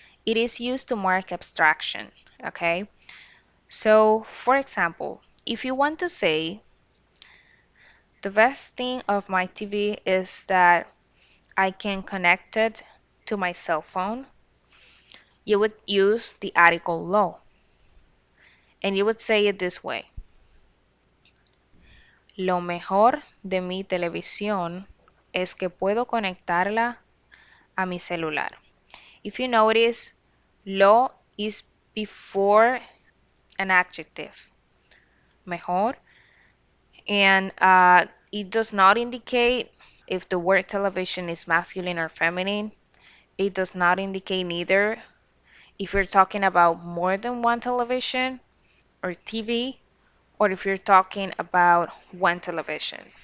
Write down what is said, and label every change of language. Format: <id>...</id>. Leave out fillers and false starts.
<en>It is used to mark abstraction, okay? So, for example, if you want to say, the best thing of my TV is that I can connect it to my cell phone, you would use the article lo, and you would say it this way.</en> <es>Lo mejor de mi televisión es que puedo conectarla a mi celular.</es> <en>If you notice, lo is before an adjective, mejor, and it does not indicate if the word television is masculine or feminine. It does not indicate neither if you're talking about more than one television or TV, or if you're talking about one television.</en>